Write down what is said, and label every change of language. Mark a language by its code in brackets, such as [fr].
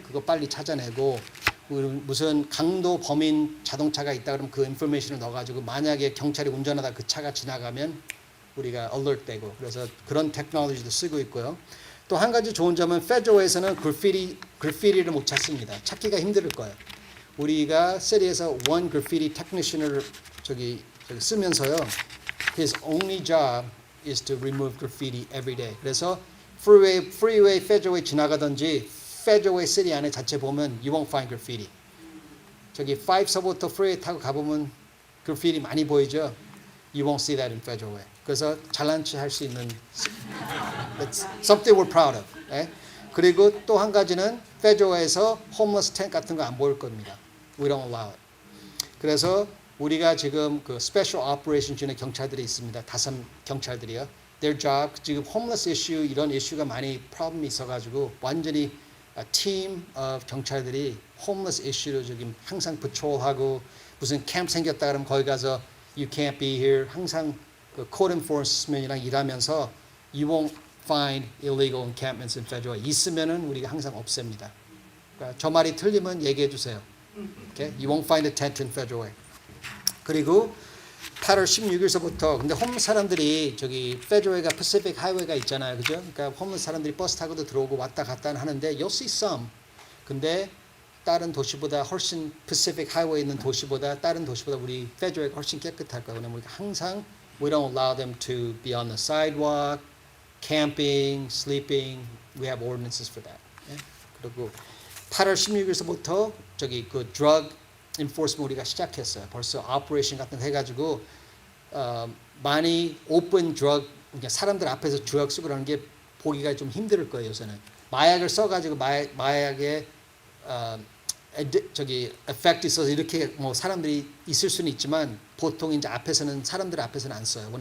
[ko] 그거 빨리 찾아내고 무슨 강도 범인 자동차가 있다 그러면 그 인포메이션을 넣어가지고 만약에 경찰이 운전하다 그 차가 지나가면 우리가 alert 되고 그래서 그런 테크놀로지도 쓰고 있고요. 또 한 가지 좋은 점은 페드로에서는 그래피티를 못 찾습니다. 찾기가 힘들 거예요. 우리가 세리에서 [en] one graffiti technician [ko] 을 저기 쓰면서요. [en] His only job is to remove graffiti every day. [ko] 그래서 freeway, 페드로웨이 지나가든지 페드로웨이 시티 안에 자체 보면 [en] you won't find graffiti. [ko] 저기 5서부터 freeway 타고 가보면 graffiti 많이 보이죠. [en] You won't see that in Federal. [ko] 그래서 잘난 체 할 수 있는 [en] That's something we're proud of. [ko] 예? 그리고 또 한 가지는 Federal에서 homeless tent 같은 거 안 보일 겁니다. [en] We don't allow it. [ko] 그래서 우리가 지금 그 Special Operations 중에 경찰들이 있습니다. 5 경찰들이요. Their job 지금 homeless issue 이런 이슈가 많이 problem이 있어가지고 완전히 team of 경찰들이 homeless issue로 지금 항상 patrol하고 무슨 캠프 생겼다 그러면 거기 가서 [en] You can't be here. [ko] 항상 그 code enforcement이랑 일하면서 [en] You won't find illegal encampments in federal. [ko] 있으면은 우리가 항상 없앱니다. 그러니까 저 말이 틀리면 얘기해 주세요. [en] Okay? You won't find a tent in federal. [ko] 그리고 8월 16일서부터 근데 홈 사람들이 저기 페드로웨이가 패시픽 하이웨이가 있잖아요. 그죠? 그러니까 홈 사람들이 버스 타고도 들어오고 왔다 갔다 하는데 [en] you'll see some. [ko] 근데 다른 도시보다 훨씬 패시픽 하이웨이 있는 도시보다 다른 도시보다 우리 페드로웨이가 훨씬 깨끗할 거예요. 왜냐면 우리가 항상 [en] we don't allow them to be on the sidewalk, camping, sleeping. We have ordinances for that. [ko] 예? 그리고 8월 16일서부터 저기 그 drug enforcement 우리가 시작했어요. 벌써 operation 같은 거 해가지고 많이 open drug 그러니까 사람들 앞에서 drug 쓰고 그러는 게 보기가 좀 힘들 거예요. 요새는 마약을 써가지고 마약에 저기 effect 있어서 이렇게 뭐 사람들이 있을 수는 있지만 보통 이제 앞에서는 사람들 앞에서는 안 써요.